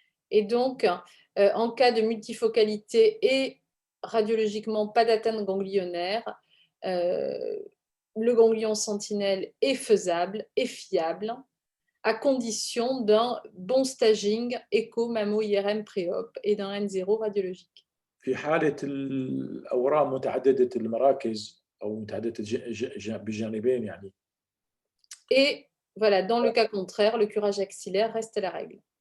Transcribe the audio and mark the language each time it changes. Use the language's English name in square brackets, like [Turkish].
[French] Et donc, en cas de multifocalité et radiologiquement pas d'atteinte ganglionnaire, le ganglion sentinelle est faisable et fiable à condition d'un bon staging écho-mammo-IRM pré-op et d'un N0 radiologique. [Arabic] في حالة الأورام متعددة المراكز أو متعددة بالجانبين يعني. [French] Et voilà, dans le cas contraire, le curage axillaire reste la règle.